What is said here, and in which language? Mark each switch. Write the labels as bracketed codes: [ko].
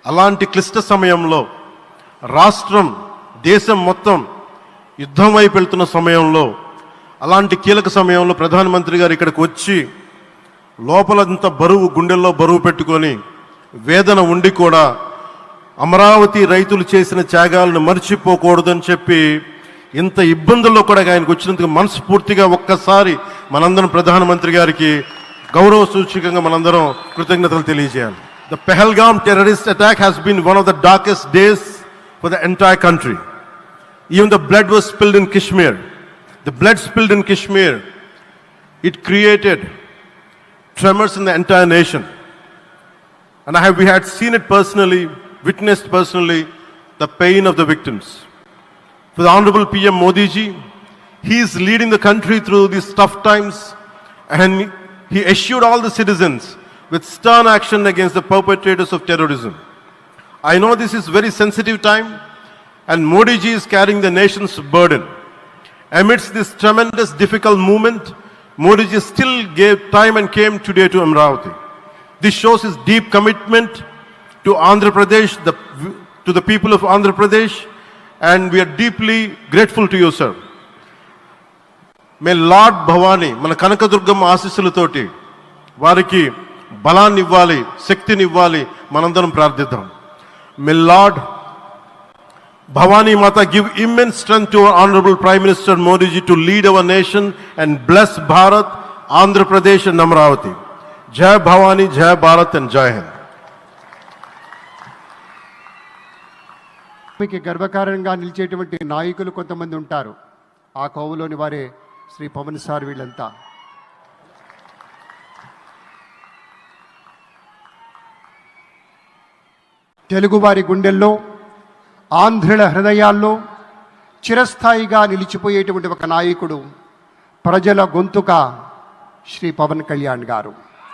[te] అలాంటి క్లిష్ట సమయంలో, రాష్ట్రం, దేశం మొత్తం యుద్ధం వైపు వెళ్తున్న సమయంలో, అలాంటి కీలక సమయంలో ప్రధానమంత్రి గారు ఇక్కడికి వచ్చి లోపలంతా బరువు, గుండెల్లో బరువు పెట్టుకొని వేదన ఉండి కూడా అమరావతి రైతులు చేసిన త్యాగాలను మర్చిపోకూడదని చెప్పి ఇంత ఇబ్బందుల్లో కూడా ఆయనకు వచ్చినందుకు మనస్ఫూర్తిగా ఒక్కసారి మనందరం ప్రధానమంత్రి గారికి గౌరవ సూచకంగా మనందరం కృతజ్ఞతలు తెలియజేయాలి. [en] The Pahalgam terrorist attack has been one of the darkest days for the entire country. Even the blood was spilled in Kashmir. The blood spilled in Kashmir, it created tremors in the entire nation. And we had seen it personally, witnessed personally, the pain of the victims. For the Honorable PM Modi ji, he is leading the country through these tough times, and he assured all the citizens with stern action against the perpetrators of terrorism. I know this is very sensitive time, and Modi ji is carrying the nation's burden. Amidst this tremendous difficult moment, Modi ji still gave time and came today to Amravati. This shows his deep commitment to Andhra Pradesh, to the people of Andhra Pradesh, and we are deeply grateful to you, sir. May Lord Bhavani, [te] మన కనకదుర్గమ్మ ఆశీస్సులతోటి వారికి బలాన్ని ఇవ్వాలి, శక్తిని ఇవ్వాలి, మనందరం ప్రార్థిద్దాం. [en] May Lord Bhavani Mata give immense strength to our Honorable Prime Minister Modi ji to lead our nation and bless Bharat, Andhra Pradesh and Amravati. Jai Bhavani, Jai Bharat and Jai Hind. [te] మీకు గర్వకారణంగా నిలిచేటువంటి నాయకులు కొంతమంది ఉంటారు. ఆ కోవలోని వారే Shri Pawan sir. వీళ్ళంతా తెలుగువారి గుండెల్లో, ఆంధ్రుల హృదయాల్లో చిరస్థాయిగా నిలిచిపోయేటువంటి ఒక నాయకుడు, ప్రజల గొంతుక శ్రీ పవన్ కళ్యాణ్ గారు.